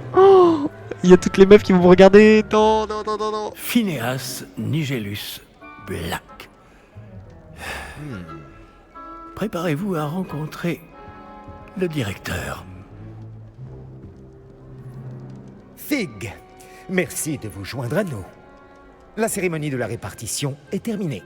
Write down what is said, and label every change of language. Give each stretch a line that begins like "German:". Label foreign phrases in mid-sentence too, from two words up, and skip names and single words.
French: Oh, il y a toutes les meufs qui vont me regarder. Non, non, non, non, non. Phineas Nigellus Black. Préparez-vous à rencontrer le directeur. Fig, merci de vous joindre à nous. La cérémonie de la répartition est terminée.